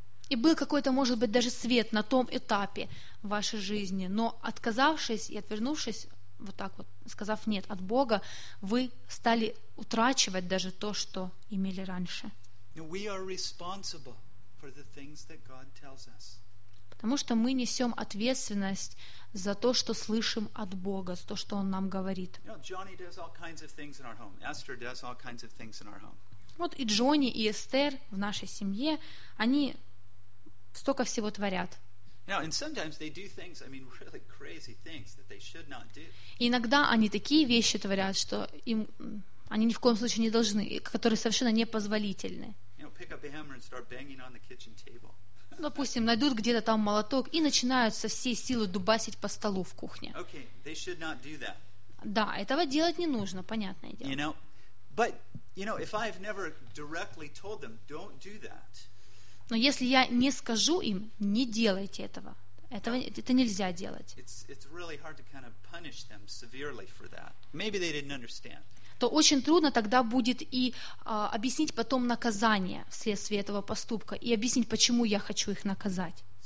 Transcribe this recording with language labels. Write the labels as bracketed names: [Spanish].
[Russian] И был какой-то, может быть, даже свет на том этапе вашей жизни, но отказавшись и отвернувшись, вот так вот, сказав «нет» от Бога, вы стали утрачивать даже то, что имели раньше. [English] We are responsible for the things that God tells us. [Russian] Потому что мы несем ответственность за то, что слышим от Бога, за то, что Он нам говорит. [English] You know, Johnny does all kinds of things in our home. Esther does all kinds of things in our home. [Russian] Вот и Джонни, и Эстер в нашей семье, они столько всего творят. [English] Now, and sometimes they do things, I mean, really crazy things that they should not do. [Russian] Иногда они такие вещи творят, что им они ни в коем случае не должны, которые совершенно непозволительны. [English] You know, pick up a hammer and start banging on the kitchen table. [Russian] Допустим, найдут где-то там молоток и начинают со всей силы дубасить по столу в кухне. [English] Okay, they should not do that. [Russian] Да, этого делать не нужно, понятное дело. [English] You know, but you know, if I've never directly told them, don't do that. [Russian] Но если я не скажу им, не делайте этого. Этого, это нельзя делать. [English] It's really hard to kind of punish them severely for that. Maybe they didn't understand. [Russian] то очень трудно тогда будет и объяснить потом наказание вследствие этого поступка и объяснить, почему я хочу их наказать.